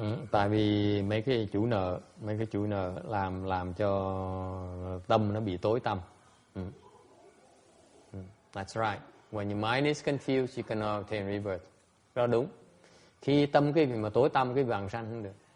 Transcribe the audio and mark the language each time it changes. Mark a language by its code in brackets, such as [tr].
[vi] Tại vì mấy cái chủ nợ làm cho tâm nó bị tối tăm. [en] That's right. When your mind is confused, you cannot obtain rebirth. [vi] Đó đúng. Khi tâm quý vị mà tối tăm, quý vị vãng sanh không được.